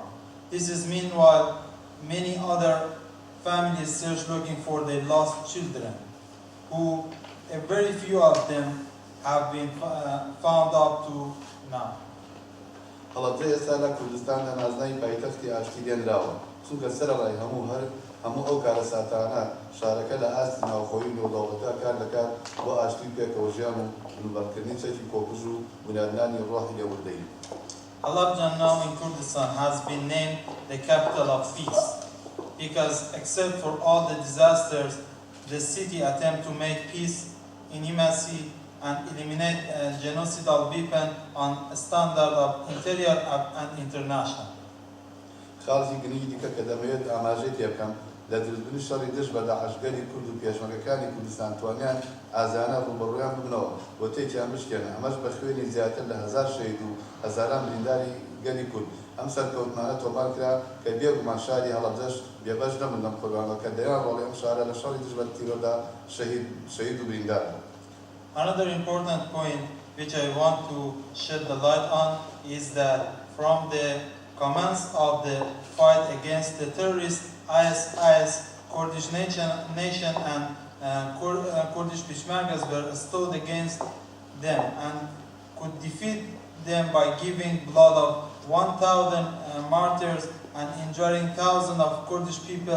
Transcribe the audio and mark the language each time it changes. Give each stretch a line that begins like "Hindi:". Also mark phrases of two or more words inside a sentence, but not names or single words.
English: This is meanwhile many other families search looking for their lost children, who a very few of them have been found up to now.
Central Kurdish: هەڵەبجە ئێستا لە کوردستاندا نازناوی پایتەختی ئاشتی دێنراوە چونکە سەرەڕای هەموو ئەو کارەساتانە شارەکە لە ئاستی ناوخۆیی نێودەوڵەتە کار دەکات بۆ ئاشتی پێکەوە ژیان و بنوبەرکردنی چەکی کۆکوژ و بنیادنانی ڕۆحی لێوردەیی.
English: Halabja now in Kurdistan has been named the capital of peace because except for all the disasters, the city attempts to make peace, intimacy, and eliminate genocidal weapon on a standard of interior and international.
Central Kurdish: خاڵی گرنگی دیکە کە دەمەوێت ئاماژەی پێ بکەم لە دروستبوونی شەڕی دژ بە داعشگەری کورد و پێشمەرگەکانی کوردستان توانیان ئازانە ڕوبەڕوویان ببنەوە بۆ تێکیان بشکێنە ئەمەش بە خوێنی زیاتر لە 1000 شەهید و هەزاران برینداری گەلی کورد. ئەم سەرکەوتمانە تۆمار کرا کە بێگومان شاری هەڵەبجەش بێبەش نەبن لەم قوربانەوە کە دەیان ڕۆڵی ئەم شارە لە شەڕی دژ بە تیرۆدا شەهید و بریندار.
English: Another important point which I want to shed the light on is that from the commence of the fight against the terrorist IS, Kurdish nation and Kurdish Peshmergas were stood against them and could defeat them by giving blood of 1,000 martyrs and injuring thousands of Kurdish people.